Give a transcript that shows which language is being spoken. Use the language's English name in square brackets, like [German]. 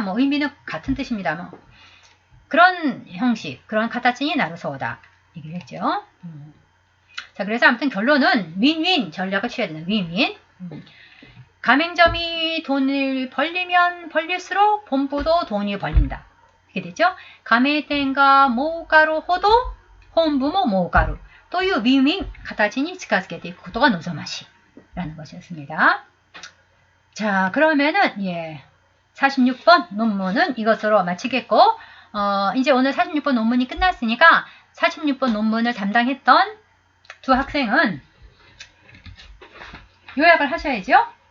[Korean] 뭐 의미는 같은 뜻입니다. 뭐 그런 형식, 그런 [Japanese] 카타치니 나루소다 [Korean] 얘기를 했죠. 자, 그래서 아무튼 결론은 윈윈 전략을 취해야 되는 윈윈. 가맹점이 돈을 벌리면 벌릴수록 본부도 돈이 벌린다. 이렇게 되죠. [Japanese] 가맹店が儲かるほど本部も儲かるというウィンウィン形に近づけていくことが望ましい [Korean] 라는 것이었습니다. 자, 그러면은 46번 논문은 이것으로 마치겠고 이제 오늘 46번 논문이 끝났으니까 46번 논문을 담당했던 두 학생은 요약을 하셔야죠.